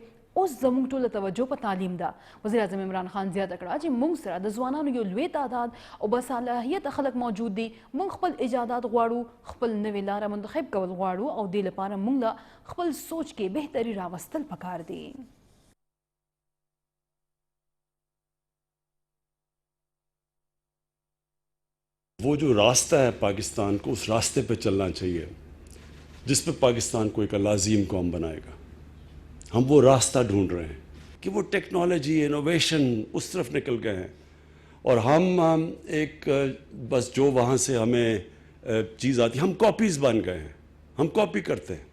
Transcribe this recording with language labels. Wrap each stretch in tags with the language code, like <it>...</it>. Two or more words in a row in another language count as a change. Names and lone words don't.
<ps>اوس زموږ ټوله توجه په تعلیم ده. وزیر اعظم عمران خان زیاته کړه چې موږ سره د ځوانانو یو لوی تعداد او باصلاحیته خلک موجود دي. موږ خپل ایجادات غواړو، خپل نوې لاره منتخب کول غواړو او دې لپاره موږ له خپل سوچ کې بهتري راوستل پکار دي.</ps> <ur>وہ جو راستہ ہے پاکستان کو، اس راستے پہ چلنا چاہیے جس پہ پاکستان کو ایک لازم قوم بنائے گا. ہم وہ راستہ ڈھونڈ رہے ہیں کہ وہ</ur> <en>technology innovation</en> <ur>اس طرف نکل گئے ہیں اور ہم ایک بس جو وہاں سے ہمیں چیز آتی ہے ہم کاپیز بن گئے ہیں، ہم کاپی کرتے ہیں.</ur>